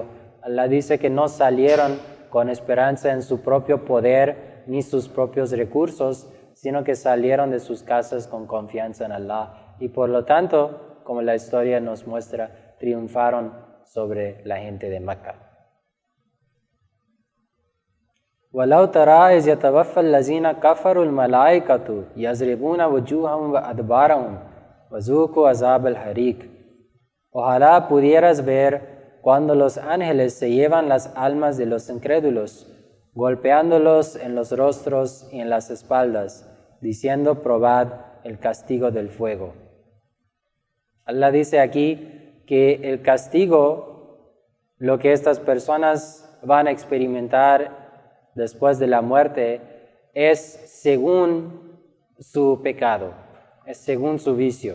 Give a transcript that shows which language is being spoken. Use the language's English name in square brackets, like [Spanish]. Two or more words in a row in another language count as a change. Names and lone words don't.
[Spanish] Allah dice que no salieron con esperanza en su propio poder ni sus propios recursos, sino que salieron de sus casas con confianza en Allah, y por lo tanto, como la historia nos muestra, triunfaron sobre la gente de Meca. [Arabic] وَلَوْ تَرَى إِذْ يَتَوَفَّى الَّذِينَ كَفَرُوا الْمَلَائِكَةُ يَضْرِبُونَ وُجُوهَهُمْ وَأَدْبَارَهُمْ وَذُوقُوا عَذَابَ الْحَرِيقِ. [Spanish] Ojalá pudieras ver cuando los ángeles se llevan las almas de los incrédulos, golpeándolos en los rostros y en las espaldas, diciendo: probad el castigo del fuego. Allah dice aquí que el castigo, lo que estas personas van a experimentar después de la muerte, es según su pecado, es según su vicio.